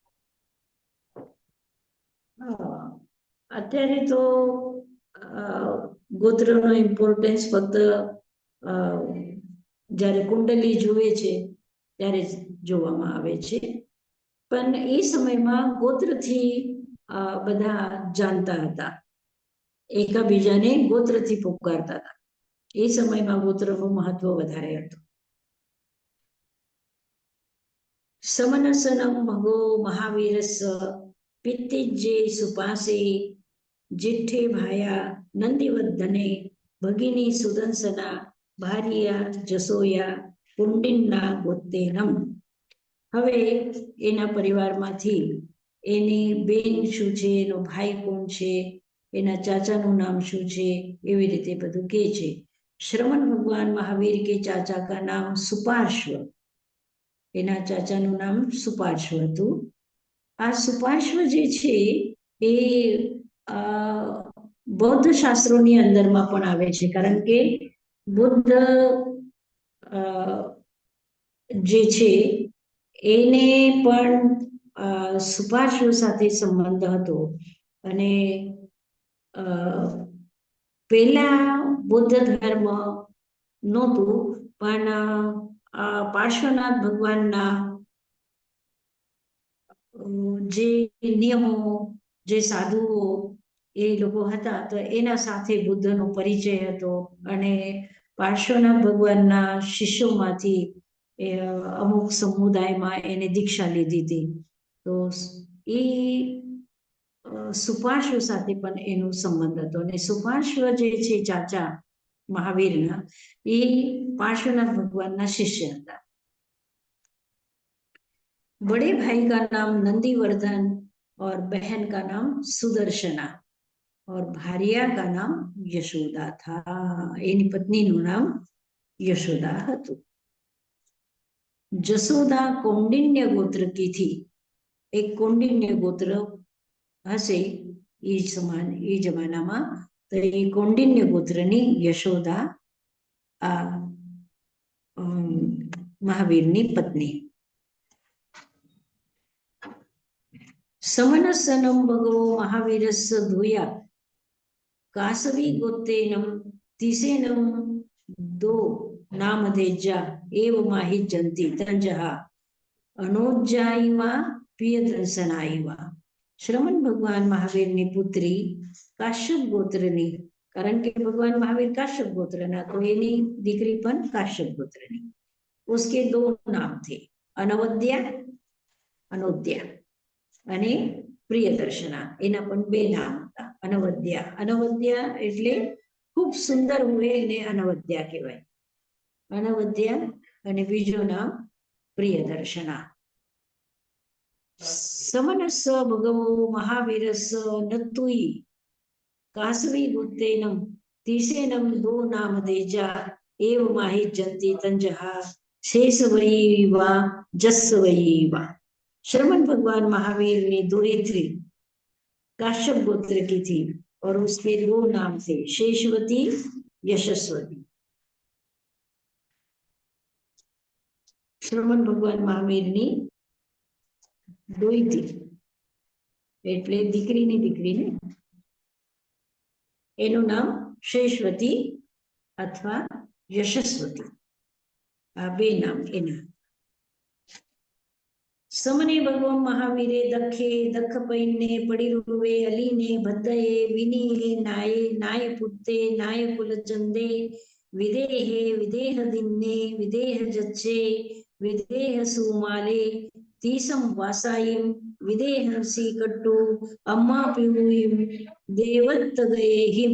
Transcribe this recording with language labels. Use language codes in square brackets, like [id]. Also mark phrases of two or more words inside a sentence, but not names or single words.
[gu] અત્યારે તો ગોત્રનો ઇમ્પોર્ટન્સ ફક્ત જ્યારે કુંડલી જુએ છે ત્યારે જ જોવામાં આવે છે, પણ એ સમયમાં ગોત્રથી બધા જાણતા હતા, એકબીજાને ગોત્રથી પુકારતા હતા। એ સમયમાં ગોત્રનું મહત્વ વધારે હતું। [pra] समनसनम भगो महावीरस पित्तिज्जे सुपासे जिठ्ठे भाया नंदीवर्धने भगिनी सुदंसना भारिया जसोया कुंडिन्ना गोत्तेनम। [gu] હવે એના પરિવારમાંથી એની બેન શું છે, એનો ભાઈ કોણ છે, એના ચાચાનું નામ શું છે, એવી રીતે બધું કહે છે। [hi] श्रमण भगवान महावीर के चाचा का नाम सुपार्श्व, [gu] એના ચાચાનું નામ સુપાર્શ્વ હતું। આ સુપાર્શ્વ જે છે એ બૌદ્ધ શાસ્ત્રોની અંદરમાં પણ આવે છે, કારણ કે બુદ્ધ જે છે એને પણ સુપાર્શ્વ સાથે સંબંધ હતો। અને પેલા બુદ્ધ ધર્મ નહોતું, પણ પાર્શ્વનાથ ભગવાનના જે નિયમો, જે સાધુઓ એ લોકો હતા, તો એના સાથે બુદ્ધનો પરિચય હતો। અને પાર્શ્વનાથ ભગવાનના શિષ્યોમાંથી અમુક સમુદાયમાં એને દીક્ષા લીધી હતી। તો એ સુપાર્શ્વ સાથે પણ એનો સંબંધ હતો। અને સુપાર્શ્વ જે છે ચાચા મહાવીરના એ પાર્શ્વનાથ ભગવાનના શિષ્ય હતા। [hi] बड़े भाई का नाम नंदीवर्धन और बहन का नाम सुदर्शना और भारिया का नाम यशोदा था। [gu] એની પત્ની નુ નામ યશોદા હતું। [hi] जसोदा कौंडिन्य गोत्र की थी। [gu] એક કૌંડિન્ય ગોત્ર હસે એ જમાનામાં, તો એ કૌંડિન્ય ગોત્રની યશોદા મહાવીરની પત્ની. [pra] સમનસનમ ભગવો મહાવીરસ્સ ધૂયા કાસવી ગોત્તેનમ તિસેનમ દો નામધેજા એવ માહિજંતી તંજહા અનોજ્જાયવા પ્રિયદર્શનાયવા. [gu] શ્રમણ ભગવાન મહાવીરની પુત્રી કાશ્યપ ગોત્રની, કારણ કે ભગવાન મહાવીર કાશ્યપ ગોત્રના, તો એની દીકરી પણ કાશ્યપ ગોત્રની. [hi] उसके दो नाम थे, अनवद्या अनोद्या અને પ્રિયદર્શના. [gu] એના પણ બે નામ હતા, અનવદ્યા. અનવદ્યા એટલે ખૂબ સુંદર હોય એને અનવદ્યા કહેવાય, અનવદ્યા. અને બીજું નામ પ્રિયદર્શના. [pra] સમનસ ભગવો મહાવીરસ નતુઈ કાસવી ગુત્તેનમ તિસેનમ દો નામ દેજા એવ માહિજંતી તંજહા शेषवयीवा जस्वयीवा. [hi] श्रवण भगवान महावीर ने दुहित्री काश्यप गोत्र की थी और उसके दो नाम थे, शेषवती यशस्वती. [gu] श्रवण भगवान महावीर ની દોહિત્રી એટલે દીકરીની દીકરી ને, એનું નામ શેષવતી અથવા યશસ્વતી. આ બે નામ એના. [pra] સમને ભગવાન મહાવીરે દખે દખ પૈને પડીરુવે અલીને ભદ્દયે વિનીએ નાયે નાય પુત્તે નાય કુલચંદે વિદેહે વિદેહ દિન્ને વિદેહ જચ્છે વિદેહ સુમાલે તીસમ વાસાયિમ વિદેહ સી કટ્ટુ અમ્મા પીવુયિમ દેવત્ત ગયેહિમ.